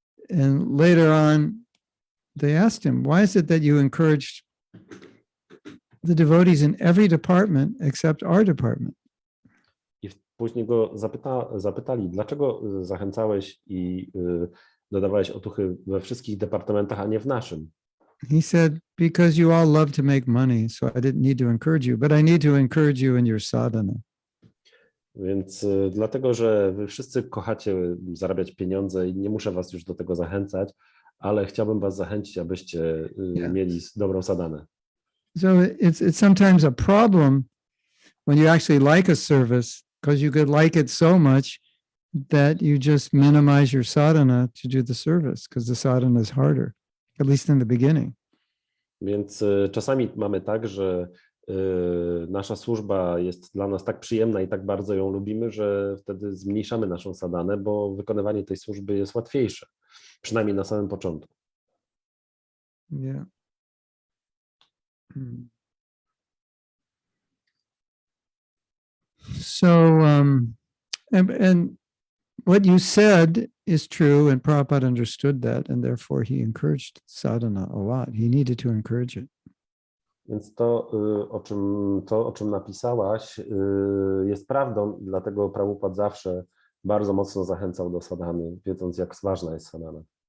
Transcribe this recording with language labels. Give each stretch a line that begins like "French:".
English: And later on, they asked him, why is it that you encouraged the devotees in every department except our department?
Polish: I później go zapytali, dlaczego zachęcałeś i dodawałeś otuchy we wszystkich departamentach, a nie w naszym?
English: He said, because you all love to make money, so I didn't need to encourage you, but I need to encourage you in your sadhana.
Polish: Więc dlatego, że wy wszyscy kochacie zarabiać pieniądze i nie muszę was już do tego zachęcać, ale chciałbym was zachęcić, abyście mieli dobrą sadhanę.
English: So it's sometimes a problem when you actually like a service because you could like it so much that you just minimize your sadhana to do the service because the sadhana is harder, at least in the beginning.
Polish: Więc czasami mamy tak, że nasza służba jest dla nas tak przyjemna i tak bardzo ją lubimy, że wtedy zmniejszamy naszą sadhanę, bo wykonywanie tej służby jest łatwiejsze, przynajmniej na samym początku.
English: Yeah. So, and what you said is true, and Prabhupada understood that, and therefore he encouraged sadhana a lot. He needed to encourage it.
Polish: Więc to, o czym napisałaś, jest prawdą, dlatego Prabhupada zawsze bardzo mocno zachęcał do sadhany, wiedząc, jak ważna jest sadhana.